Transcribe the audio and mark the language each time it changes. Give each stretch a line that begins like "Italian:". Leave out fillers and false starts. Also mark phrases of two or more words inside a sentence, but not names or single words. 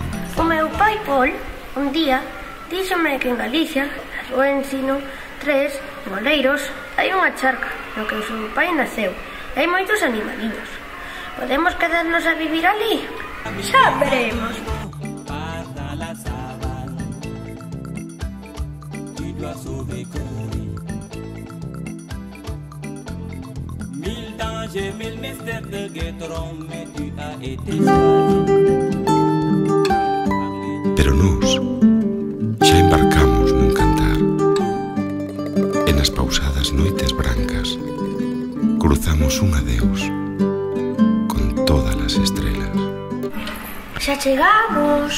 Galician: Un día díxome que en Galicia, o ensino 3, En Oleiros hai unha charca no que o seu pai naceu. Hai moitos animaliños. Podemos quedarnos a vivir ali? Xa veremos.
French: Parle à la savane, tu dois sauver Cory. Mille dangers, mille mystères te guetteront, mais tu as été
Galician: Pero nós xa embarcamos nun cantar e nas pausadas noites brancas cruzamos un adeus con todas as estrelas. Xa chegamos.